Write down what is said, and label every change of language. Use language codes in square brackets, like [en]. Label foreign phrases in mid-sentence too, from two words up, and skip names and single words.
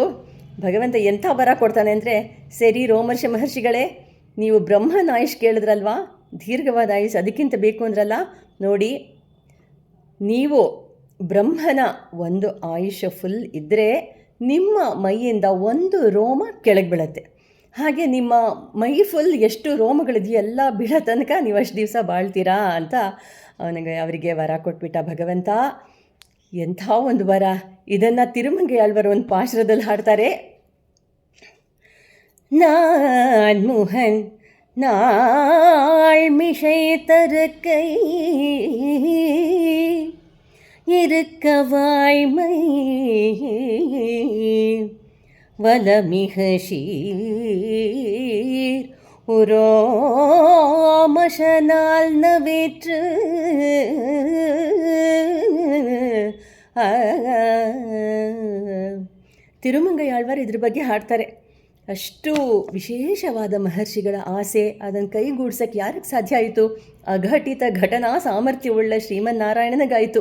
[kn] ಭಗವಂತ ಎಂಥ ವರ ಕೊಡ್ತಾನೆ ಅಂದರೆ, ಸರಿ ರೋಮರ್ಷ ಮಹರ್ಷಿಗಳೇ, ನೀವು ಬ್ರಹ್ಮನ ಆಯುಷ್ ಕೇಳಿದ್ರಲ್ವಾ, ದೀರ್ಘವಾದ ಆಯುಷ್ ಅದಕ್ಕಿಂತ ಬೇಕು ಅಂದ್ರಲ್ಲ, ನೋಡಿ ನೀವು ಬ್ರಹ್ಮನ ಒಂದು ಆಯುಷ್ಯ ಫುಲ್ ಇದ್ದರೆ ನಿಮ್ಮ ಮೈಯಿಂದ 1 ರೋಮ ಕೆಳಗೆ ಬೀಳುತ್ತೆ. ಹಾಗೆ ನಿಮ್ಮ ಮೈ ಫುಲ್ ಎಷ್ಟು ರೋಮಗಳಿದೆಯೋ ಎಲ್ಲ ಬೀಳೋ ತನಕ ನೀವು ಅಷ್ಟು ದಿವಸ ಬಾಳ್ತೀರಾ ಅಂತ ಅವರಿಗೆ ವರ ಕೊಟ್ಬಿಟ್ಟ ಭಗವಂತ. ಎಂಥ ಒಂದು ವರ. ಇದನ್ನು ತಿರುಮಂಗೆ ಆಳ್ವರು ಒಂದು ಪಾಶ್ರದಲ್ಲಿ ಹಾಡ್ತಾರೆ. [ta] நான்முகன் நாள்மிசை தருக்கை இருக்க வாய்மை வலமிக சீர் உரோமசனால் நவேற்று [kn] ತಿರುಮಂಗೈ ಆಳ್ವಾರ್ ಇದ್ರ ಬಗ್ಗೆ ಹಾಡ್ತಾರೆ. ಅಷ್ಟು ವಿಶೇಷವಾದ ಮಹರ್ಷಿಗಳ ಆಸೆ, ಅದನ್ನು ಕೈಗೂಡ್ಸೋಕ್ಕೆ ಯಾರಿಗೆ ಸಾಧ್ಯ ಆಯಿತು? ಅಘಟಿತ ಘಟನಾ ಸಾಮರ್ಥ್ಯವುಳ್ಳ ಶ್ರೀಮನ್ನಾರಾಯಣನಿಗಾಯಿತು.